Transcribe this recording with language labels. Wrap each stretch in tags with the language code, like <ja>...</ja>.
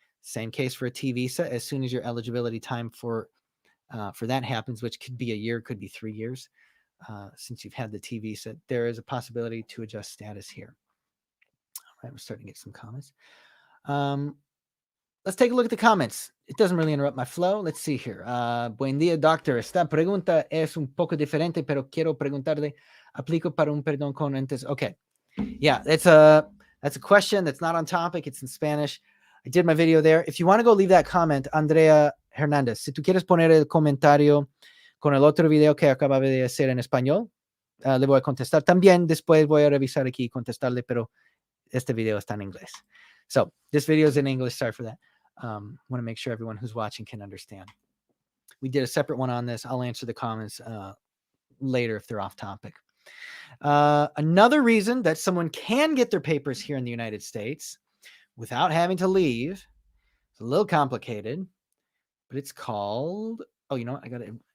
<en>Same case for a T visa. As soon as your eligibility time for that happens, which could be a year, could be 3 years, since you've had the T visa, there is a possibility to adjust status here. All right, we're starting to get some comments. Let's take a look at the comments. It doesn't really interrupt my flow. Let's see here.</en> <es>Buen día, doctor. Esta pregunta es un poco diferente, pero quiero preguntarle, aplico para un perdón con antes.</es> <en>Okay. Yeah, that's a question that's not on topic. It's in Spanish. I did my video there. If you want to go leave that comment,</en> <es>Andrea Hernández, si tú quieres poner el comentario con el otro video que acaba de hacer en español, le voy a contestar también. Después voy a revisar aquí y contestarle, pero este video está en inglés.</es> <en>So this video is in English. Sorry for that. Want to make sure everyone who's watching can understand. We did a separate one on this. I'll answer the comments later if they're off topic. Another reason that someone can get their papers here in the United States without having to leave, it's a little complicated, but it's called, oh, you know what? I got it.</en>